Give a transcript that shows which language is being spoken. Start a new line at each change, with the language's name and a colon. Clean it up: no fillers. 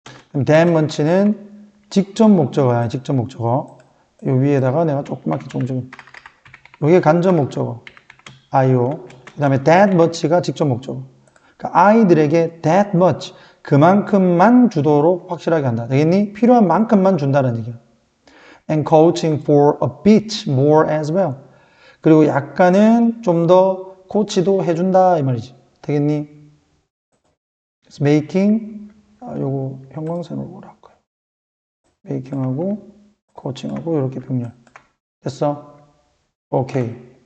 Korean: 그럼
English: that much
Korean: 는 직접 목적어야, 직접 목적어. 요 위에다가 내가 조그맣게 좀 요게 간접 목적어. 아이오. 그 다음에
English: that much
Korean: 가 직접 목적어. 그러니까 아이들에게 that much, 그만큼만 주도록 확실하게 한다. 되겠니? 필요한 만큼만 준다는 얘기야.
English: And coaching for a bit more as well.
Korean: 그리고 약간은 좀 더 코치도 해준다 이 말이지. 되겠니? 그래서 making, 요거 형광선으로 뭐라 할까요? making하고 코칭하고 이렇게 병렬. 됐어? 오케이.